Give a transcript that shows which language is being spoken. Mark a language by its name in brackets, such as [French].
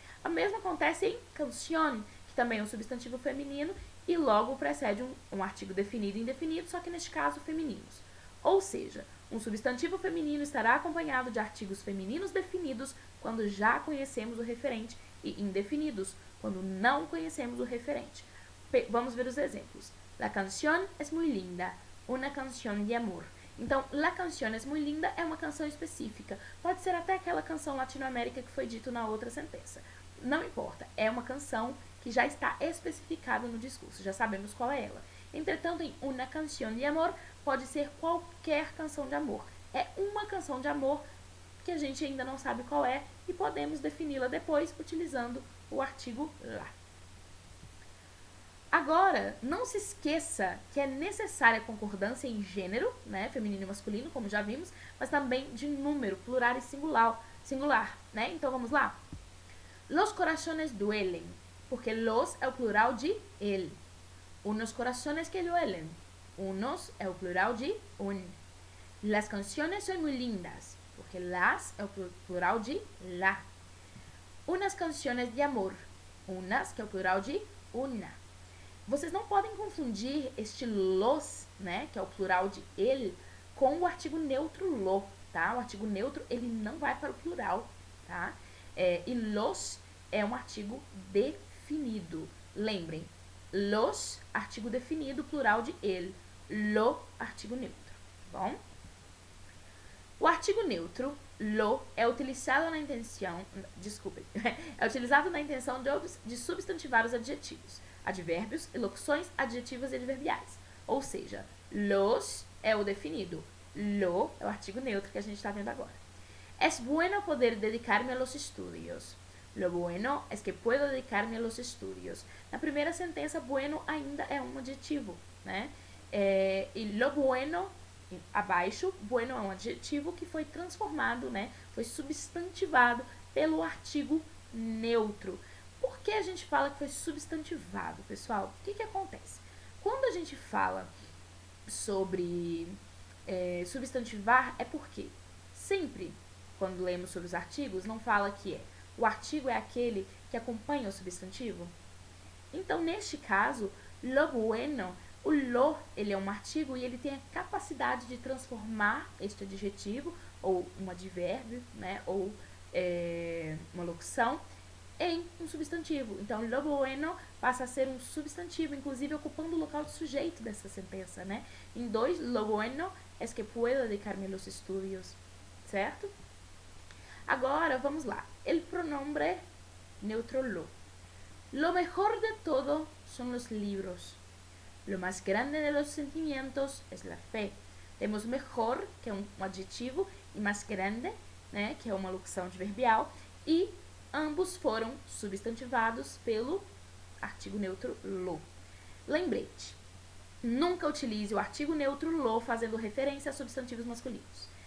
[Portuguese] O mesmo acontece em canción, que também é um substantivo feminino e logo precede um artigo definido e indefinido, só que neste caso femininos. Ou seja, um substantivo feminino estará acompanhado de artigos femininos definidos quando já conhecemos o referente e indefinidos quando não conhecemos o referente. Vamos ver os exemplos. [Spanish] La canción es muy linda, una canción de amor. [Portuguese] Então, [Spanish] la canción es muy linda [Portuguese] é uma canção específica. Pode ser até aquela canção latino-américa que foi dito na outra sentença. Não importa, é uma canção que já está especificada no discurso, já sabemos qual é ela. Entretanto, em [Spanish] una canción de amor, [Portuguese] pode ser qualquer canção de amor. É uma canção de amor que a gente ainda não sabe qual é e podemos defini-la depois utilizando o artigo la. Agora, não se esqueça que é necessária a concordância em gênero, né, feminino e masculino, como já vimos, mas também de número, plural e singular, né? Então vamos lá. [Spanish] Los corazones duelen, [Portuguese] porque los é o plural de el. [Spanish] Unos corazones que duelen. [Portuguese] Unos é o plural de un. [Spanish] Las canciones son muy lindas, [Portuguese] porque las é o plural de la. [Spanish] Unas canciones de amor. [Portuguese] Unas, que é o plural de una. Vocês não podem confundir este los, né, que é o plural de ele, com o artigo neutro lo, tá? O artigo neutro, ele não vai para o plural, tá? E los é um artigo definido. Lembrem, los, artigo definido, plural de ele. Lo, artigo neutro, tá bom? O artigo neutro, lo, é utilizado na intenção, é utilizado na intenção de substantivar os adjetivos, advérbios, locuções, adjetivas e adverbiais. Ou seja, los é o definido, lo é o artigo neutro que a gente está vendo agora. [Spanish] Es bueno poder dedicar-me a los estudios. Lo bueno es que puedo dedicar-me a los estudios. [Portuguese] Na primeira sentença, bueno ainda é um adjetivo, né? E lo bueno, abaixo, bueno é um adjetivo que foi transformado, né? Foi substantivado pelo artigo neutro. Por que a gente fala que foi substantivado, pessoal? O que acontece? Quando a gente fala sobre substantivar, é porque sempre, quando lemos sobre os artigos, não fala que o artigo é aquele que acompanha o substantivo? Então, neste caso, lo bueno, o lo, ele é um artigo e ele tem a capacidade de transformar este adjetivo, ou um advérbio, né, ou uma locução, em um substantivo. Então, lo bueno passa a ser um substantivo, inclusive ocupando o local de sujeito dessa sentença, né? Em 2, [Spanish] lo bueno es que puedo dedicar-me a los estudios, [Portuguese] certo? Agora, vamos lá. [Spanish] El pronombre neutro lo. Lo mejor de todo son los libros. Lo más grande de los sentimientos es la fe. [Portuguese] Temos mejor, que é um adjetivo, e mais grande, né, que é uma locução adverbial, e ambos foram substantivados pelo artigo neutro lo. Lembrete, nunca utilize o artigo neutro lo fazendo referência a substantivos masculinos.